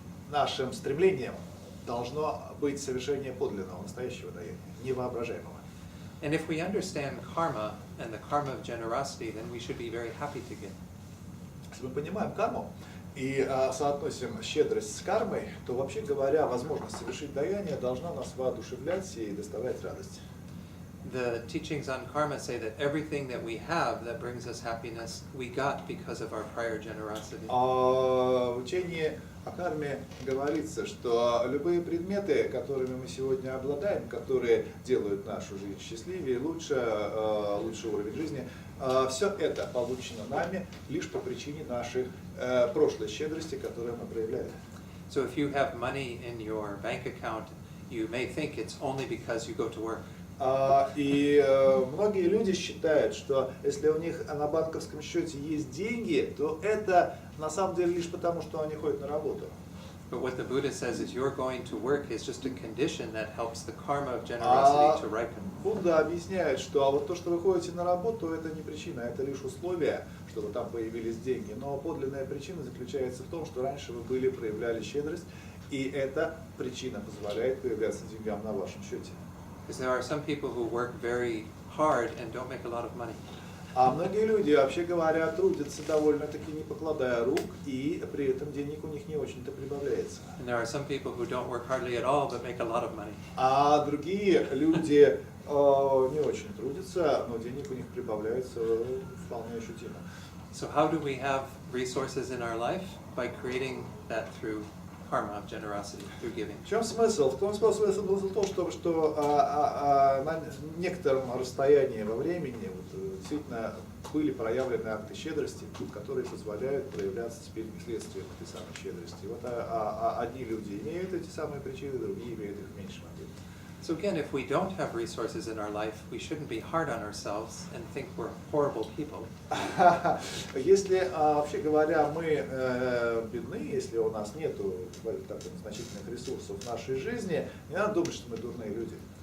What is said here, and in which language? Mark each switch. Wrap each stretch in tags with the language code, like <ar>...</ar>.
<ru>Нашим стремлением должно быть совершение подлинного, настоящего даяния, невоображаемого.</ru> <en>And if we understand karma and the karma of generosity, then we should be very happy to give.</en> <ru>Если мы понимаем карму и соотносим щедрость с кармой, то, вообще говоря, возможность совершить даяние должна нас воодушевлять и доставлять радость.</ru> <en>The teachings on karma say that everything that we have that brings us happiness, we got because of our prior generosity.</en> <ru>В учении о карме говорится, что любые предметы, которыми мы сегодня обладаем, которые делают нашу жизнь счастливее, лучше уровень жизни, все это получено нами лишь по причине нашей прошлой щедрости, которую мы проявляли.</ru> <en>So if you have money in your bank account, you may think it's only because you go to work.</en> <ru>И многие люди считают, что если у них на банковском счете есть деньги, то это на самом деле лишь потому, что они ходят на работу.</ru> <en>But what the Buddha says is you're going to work is just a condition that helps the karma of generosity to ripen.</en> <ru>Будда объясняет, что вот то, что вы ходите на работу, это не причина, это лишь условие, чтобы там появились деньги. Но подлинная причина заключается в том, что раньше вы проявляли щедрость, и эта причина позволяет появляться деньгам на вашем счете.</ru> <en>Because there are some people who work very hard and don't make a lot of money.</en> <ru>А многие люди, вообще говоря, трудятся довольно-таки не покладая рук, и при этом денег у них не очень-то прибавляется.</ru> <en>And there are some people who don't work hardly at all but make a lot of money.</en> <ru>А другие люди не очень трудятся, но денег у них прибавляется вполне ощутимо.</ru> <en>So how do we have resources in our life? By creating that through karma of generosity, through giving.</en> <ru>В чем смысл? В том смысл в том, что на некотором расстоянии во времени действительно были проявлены акты щедрости, которые позволяют проявляться теперь следствием этой самой щедрости. Вот одни люди имеют эти самые причины, другие имеют их в меньшем объеме.</ru> <en>So again, if we don't have resources in our life, we shouldn't be hard on ourselves and think we're horrible people.</en> <ru>Если, вообще говоря, мы бедны, если у нас нет значительных ресурсов в нашей жизни, не надо думать, что мы дурные люди.</ru>